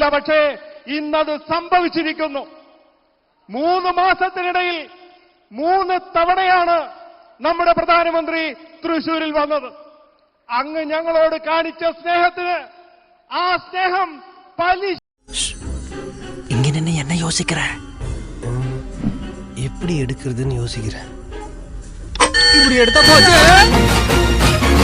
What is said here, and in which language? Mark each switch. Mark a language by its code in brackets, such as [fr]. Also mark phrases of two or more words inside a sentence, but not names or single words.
[ml] പക്ഷേ ഇന്നത് സംഭവിച്ചിരിക്കുന്നു. 3 മാസത്തിനിടയിൽ 3 തവണയാണ് നമ്മുടെ പ്രധാനമന്ത്രി തൃശൂരിൽ വന്നത്. അങ്ങ് ഞങ്ങളോട് കാണിച്ച സ്നേഹത്തിന് ആ സ്നേഹം പലിശ. [ta] இங்க என்ன யோசிக்கிற? எப்படி எடுக்கிறதுன்னு யோசிக்கிறேன். இப்படி எடுத்தா போச்சு.